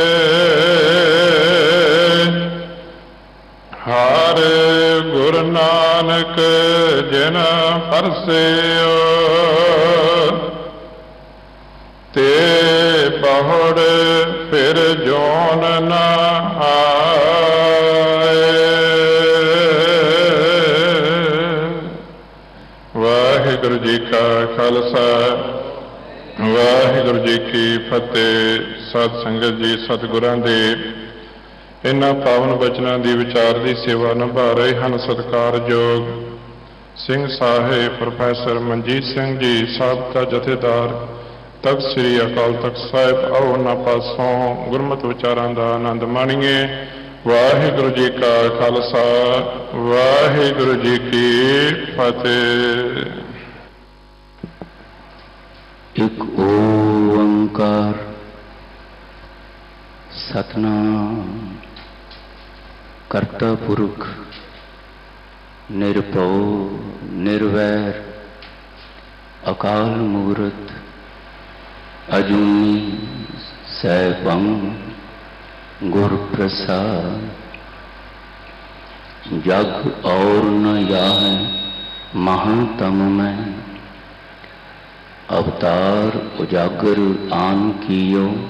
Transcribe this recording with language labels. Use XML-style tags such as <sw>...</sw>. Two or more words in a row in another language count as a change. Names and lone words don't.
<pa>ਹਰਿ ਗੁਰੁ ਨਾਨਕੁ ਜਿਨ ਪਰਸਿਓ ਤੇ ਬਹੁੜਿ ਫਿਰਿ ਜੋਨਿ ਨ ਆਏ ਵਾਹਿਗੁਰੂ ਜੀ ਕਾ ਖ਼ਾਲਸਾ ਵਾਹਿਗੁਰੂ ਜੀ ਕੀ ਫ਼ਤਹਿ। ਸਤ ਸੰਗਤ ਜੀ, ਸਤਿਗੁਰਾਂ ਦੇ ਇਨ੍ਹਾਂ ਪਾਵਨ ਬਚਨਾਂ ਦੀ ਵਿਚਾਰ ਦੀ ਸੇਵਾ ਨਿਭਾ ਰਹੇ ਹੈਂ ਸਤਿਕਾਰਯੋਗ ਸਿੰਘ ਸਾਹਿਬ ਪ੍ਰੋਫੈਸਰ ਮਨਜੀਤ ਸਿੰਘ ਜੀ, ਸਾਬਕਾ ਜਥੇਦਾਰ ਤਖ਼ਤ ਸ੍ਰੀ ਅਕਾਲ ਤਖ਼ਤ ਸਾਹਿਬ। ਆਓ ਉਨ੍ਹਾਂ ਪਾਸੋਂ ਗੁਰਮਤਿ ਵਿਚਾਰਾਂ ਦਾ ਆਨੰਦ ਮਾਣੀਏ। ਵਾਹਿਗੁਰੂ ਜੀ ਕਾ ਖ਼ਾਲਸਾ ਵਾਹਿਗੁਰੂ ਜੀ ਕੀ ਫ਼ਤਹਿ। ਇਕ ਓਅੰਕਾਰ ਸਤਿਨਾਮੁ ਕਰਤਾ ਪੁਰਖੁ ਨਿਰਭਉ ਨਿਰਵੈਰੁ ਅਕਾਲ ਮੂਰਤਿ ਅਜੂਨੀ ਸੈਭੰ ਗੁਰ ਪ੍ਰਸਾਦਿ।</pa> <bra>जग और न याह महातम में अवतार उजागर आन कियो।</bra>